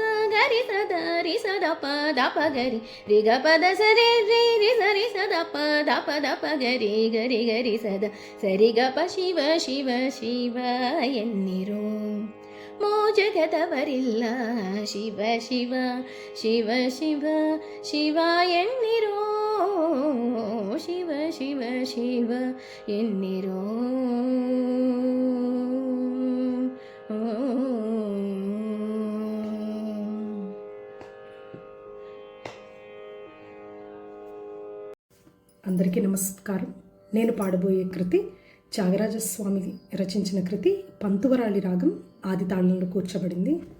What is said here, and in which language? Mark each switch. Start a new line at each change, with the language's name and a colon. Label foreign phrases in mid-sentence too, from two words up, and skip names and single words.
Kannada: ಗರಿ ಸದ ರಿ ಸದ ಪದ ಪಗರಿ ರಿಗ ಪದ ಸರಿ ರಿ ರಿ ಸರಿ ಸದ ಪದ ಪದ ಪಗರಿ ಗರಿ ಗರಿ ಸದ ಸರಿ ಗ ಪ ಶಿವ ಶಿವ ಶಿವ ಎನ್ನಿರೋ ಮೋಜಗದವರಿಲ್ಲ ಶಿವ ಶಿವ ಶಿವ ಶಿವ ಶಿವ ಎನ್ನಿರೋ ಶಿವ ಶಿವ ಶಿವ ಎನ್ನಿರೋ
Telugu: అందరికీ నమస్కారం. నేను పాడబోయే కృతి త్యాగరాజస్వామి రచించిన కృతి పంతువరాళి రాగం ఆది తాళంలో కూర్చబడింది.